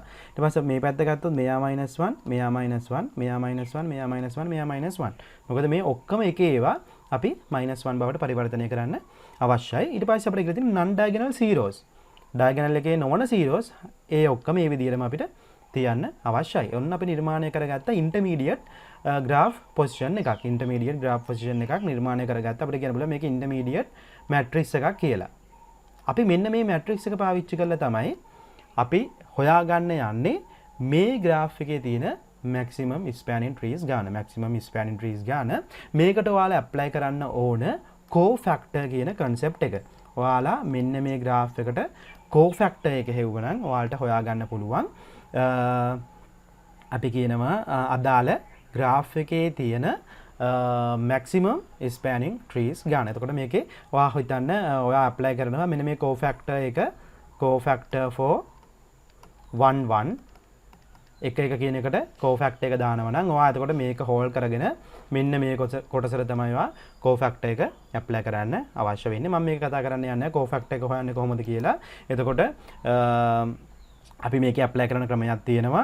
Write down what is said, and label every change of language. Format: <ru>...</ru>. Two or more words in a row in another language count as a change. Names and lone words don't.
<si>ඊට පස්සේ මේ පැත්ත ගත්තොත් මෙයා -1, මෙයා -1, මෙයා -1, මෙයා -1, මෙයා -1. මොකද මේ ඔක්කොම එක ඒවා අපි -1 බවට පරිවර්තනය කරන්න අවශ්‍යයි. ඊට පස්සේ අපිට ඉතින් තියෙන</si> <en>non diagonal zeros.</en> <si>diagonal එකේ නොවන zeros ඒ ඔක්කොම මේ විදිහටම අපිට තියන්න අවශ්‍යයි. ඔන්න අපි නිර්මාණය කරගත්ත</si> <en>intermediate graph position</en> <si>එකක්.</si> <en>intermediate graph position</en> <si>එකක් නිර්මාණය කරගත්ත අපිට කියන්න පුළුවන් මේක</si> <en>intermediate matrix</en> <si>එකක් කියලා. අපි මෙන්න මේ matrix එක පාවිච්චි කරලා තමයි අපි හොයාගන්න යන්නේ මේ graph එකේ තියෙන</si> <en>maximum spanning trees</en> <si>ගාන. මේකට ඔයාලා apply කරන්න ඕන cofactor කියන concept එක. ඔයාලා මෙන්න මේ graph එකට cofactor එක හෙව්වනම් ඔයාලට හොයාගන්න පුළුවන් අපි කියනවා අදාළ graph එකේ තියෙන</si> <en>maximum spanning trees</en> <si>ගාන. එතකොට මේකේ ඔයා හිතන්න ඔයා apply කරනවා මෙන්න මේ</si> <en>cofactor for</en> <si>1 1 එක කියන එකට cofactor එක දානවා නම් ඔයා එතකොට මේක හෝල් කරගෙන මෙන්න මේ කොටසට තමයි ඔයා cofactor එක apply කරන්න අවශ්‍ය වෙන්නේ. මම මේක කතා කරන්න යන්නේ cofactor එක හොයන්නේ කොහොමද කියලා. එතකොට අපි මේක apply කරන ක්‍රමයක් තියෙනවා.</si>